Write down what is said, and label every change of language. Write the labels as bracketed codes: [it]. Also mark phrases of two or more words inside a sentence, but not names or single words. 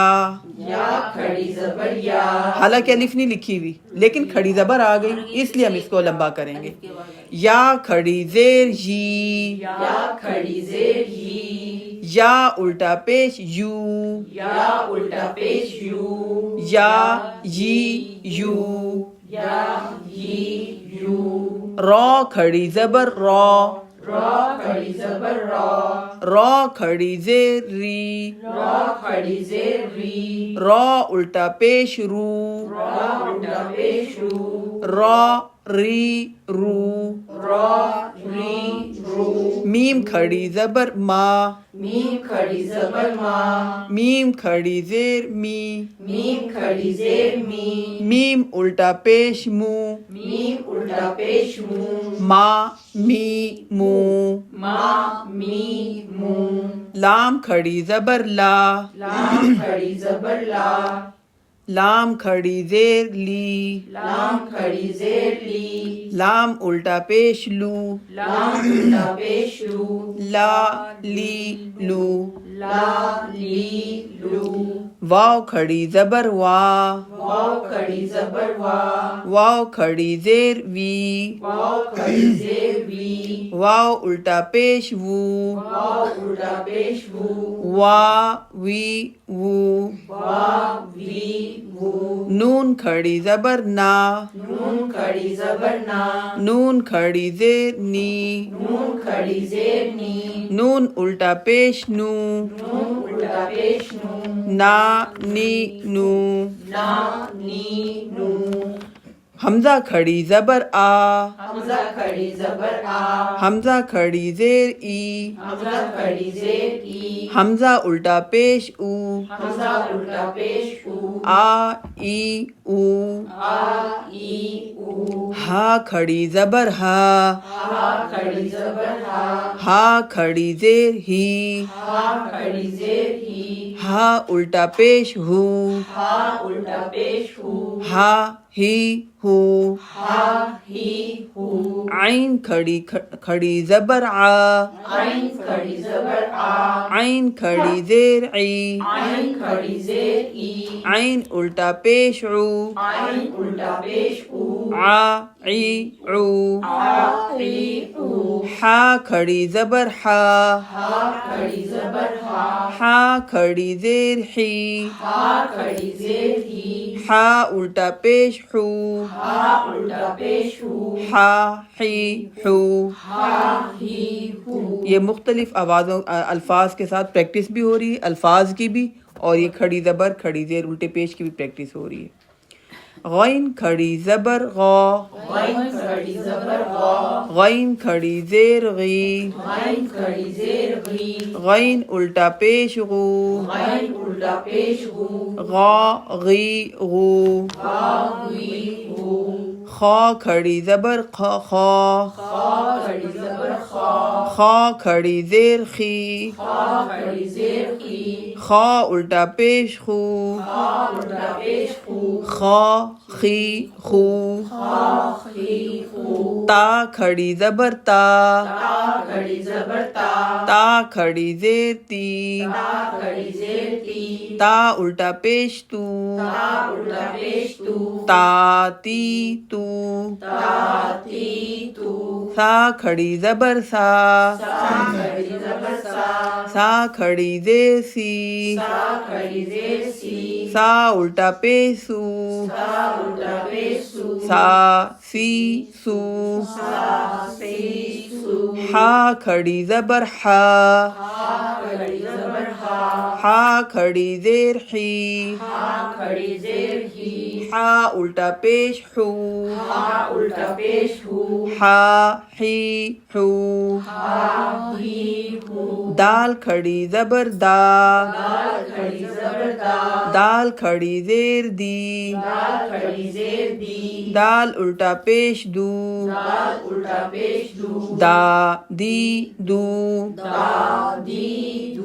[ur] یا کھڑی زبر یا، حالانکہ الف نہیں لکھی ہوئی لیکن کھڑی زبر آ گئی اس لیے ہم اس کو لمبا کریں گے. یا کھڑی زیر یی، یا کھڑی زیر ی، یا الٹا پیش یو، یا الٹا پیش یو، یا یی یو. یا ی یو. را کھڑی زبر را، را کھڑی زبر را، را کھڑی زیر ری، را کھڑی زیر ری، را الٹا پیش رو، را الٹا پیش رو، را ری رو. را ری رو. میم کھڑی زبر ما، میم کھڑی زبر ما، میم کھڑی زیر می، میم کھڑی زیر می، میم الٹا پیش مو، میم الٹا پیش مو، ما می مو. ما می مو. لام کھڑی زبر لا، لام کھڑی زبر لا، لام کھڑی زیر لی، لام کھڑی زیر لی، لام الٹا پیش لو، لام الٹا پیش لو، لا لی لو. لا لی لو. واو کھڑی زبر وا، واو کھڑی زبر وا، واو کھڑی زیر وی، واو کھڑی زیر وی، واو الٹا پیش وو، واو الٹا پیش وو، وا وی وو. وا وی وو. نون کھڑی زبر نا، نون کھڑی زبر نا، نون کھڑی زیر نی، نون کھڑی زیر نی، نون الٹا پیش نو، نون الٹا پیش نو، نا نی نو. نا نی نو. حمزہ کھڑی زبر آ، حمزہ کھڑی زبر آ، حمزہ کھڑی زیر ای، حمزہ کھڑی زیر ای، حمزہ الٹا پیش او، حمزہ الٹا پیش او، آ ای او. آ ای او. ہا کھڑی زبر ہا، ہا کھڑی زبر ہا، ہا کھڑی زیر ہی، ہا کھڑی زیر ہی، ہا الٹا پیش ہو، ہا الٹا پیش ہو، ہا ہی ہو. ہا ہی ہو. عین کھڑی زبر آ، عین کھڑی زبر آ، عین کھڑی زیر ای، عین کھڑی زیر ای، عین الٹا پیش عو، عین الٹا پیش او، آ ای عو. آ ای او. ہا کھڑی زبر ہا، ہا کھڑی زبر ہا، ہا کھڑی زیر حی، ہا کھڑی زیر ہی، ہا الٹا پیش حو، ہا الٹا پیش ہو، ہا حی حو. ہا ہی ہو. یہ مختلف آوازوں الفاظ کے ساتھ پریکٹس بھی ہو رہی ہے، الفاظ کی بھی، اور یہ کھڑی زبر کھڑی زیر الٹے پیش کی بھی پریکٹس ہو رہی ہے. غین کھڑی زبر غا، غین کھڑی زبر غا، غین کھڑی زیر غی، غین کھڑی زیر غی، غین الٹا پیش غو، غین الٹا پیش غو، غا غی غو. غا غی غو. خا کھڑی زبر خا، خا خا کھڑی زبر خا، خا کھڑی زیر خی، خا کھڑی زیر خی، خا الٹا پیش خو، خا الٹا پیش خو، خا خی خو. خا خی خو. تا کھڑی زبر تا، تا کھڑی زبر تا، تا کھڑی زیر تی، تا کھڑی زیر تی، تا الٹا پیش تو، تا الٹا پیش تو، تا تی تو. تا تی تو. سا کھڑی زبر سا، سا کھڑی زبر سا، سا کھڑی زیر سی، سا کھڑی زیر سی، سا الٹا پیش سو، سا الٹا پیش سو، سا سی سو. سا سی سو. ہا کھڑی زبر ہا، ہا کھڑی زبر ہا ہا کھڑی زیر ہی ہا کھڑی زیر ہی ہا الٹا پیش ہو ہا الٹا پیش ہو ہا ہی ہو ہا ہی ہو دال کھڑی زبر دا دال کھڑی زبر دا دال کھڑی زیر دی دال کھڑی زیر دی دال الٹا پیش دو دال الٹا پیش دو دا دی دو دا دی دو